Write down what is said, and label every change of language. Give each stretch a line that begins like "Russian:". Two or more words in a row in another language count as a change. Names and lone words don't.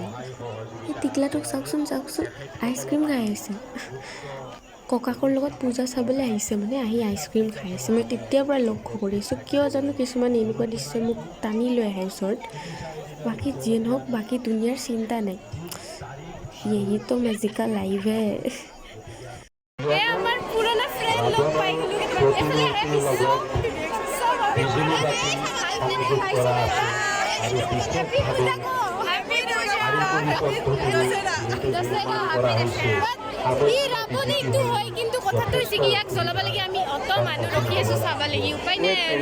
Assamese: এই টিকলাটোক চাওকচোন আইচক্ৰীম খাই আছে। ককাকৰ লগত পূজা চাবলৈ আহিছে, মানে আহি আইচক্ৰীম খাই আছে। মই তেতিয়াৰ পৰা লক্ষ্য কৰিছোঁ, কিয় জানো কিছুমান এনেকুৱা দৃশ্য মোক টানি লৈ আহে ওচৰত। বাকী যিয়ে নহওক বাকী দুনিয়াৰ চিন্তা নাই,
Hindi: यही तो मजे का लाइव है।
Assamese: আমাৰ পুৰণা ফ্ৰেণ্ড লগ পাই গ'লোঁ এফালে হয়, কিন্তু কথাটো হৈছে কি ইয়াক জ্বলাব লাগে আমি অত মানুহ ৰখি আছোঁ চাব লাগি, উপায় নাই আৰু।